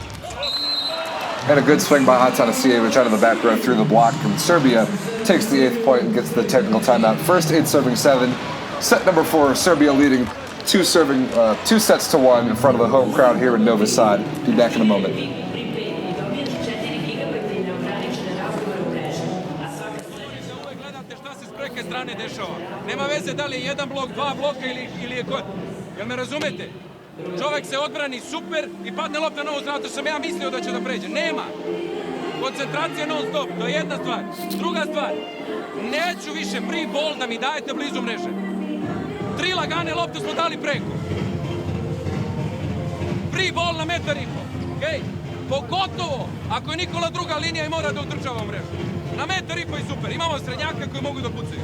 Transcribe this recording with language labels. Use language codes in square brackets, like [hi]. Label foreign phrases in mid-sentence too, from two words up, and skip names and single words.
[en] And a good swing by Atanasievich out of the back row through the block. And Serbia takes the 8th point and gets the technical timeout. First 8 serving 7. Set number 4, Serbia leading 2 sets to 1 in front of the home crowd here in Novi Sad. Be back in a moment. [sr] Nema veze da li je jedan blok, 2 bloka ili je ko... Jel me razumete? Čovek se odbrani super i padne lopta na ovu stranu, što sam ja mislio da će da pređe. Nema! Koncentracija non stop, to je jedna stvar. Druga stvar, neću više [en] free ball [sr] da mi dajete blizu mreže. 3 lagane lopte smo dali preko. [en] Free ball [sr] na 1,5 metar. Okay? Pogotovo ako je Nikola druga linija i mora da održava mrežu. Na 1,5 metar i super. Imamo srednjaka koji mogu da pucaju.